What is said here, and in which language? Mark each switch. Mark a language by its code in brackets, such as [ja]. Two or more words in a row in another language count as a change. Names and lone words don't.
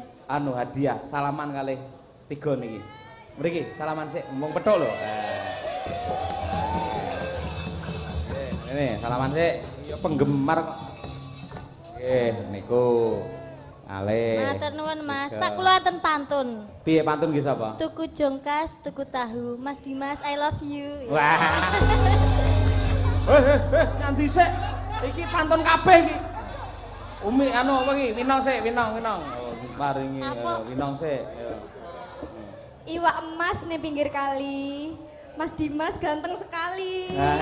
[jv] anu hadiah salaman kalih 3 niki. Mriki salaman sik, mung pethuk lho. [id] Ini salaman sik, ya penggemar kok. [jv] Nggih, niku kalih. Matur nuwun Mas. Pak kula wonten pantun. Piye pantun nggih sapa? Tuku jongkas, tuku tahu. Mas Dimas, [en] I love you. [jv] Wah. Nganti sik. Iki pantun kabeh iki. Umi anu apa iki? Winong sik, Winong. Oh, paringi Winong sik. Iwak emas nih pinggir kali. [id] Mas Dimas ganteng sekali.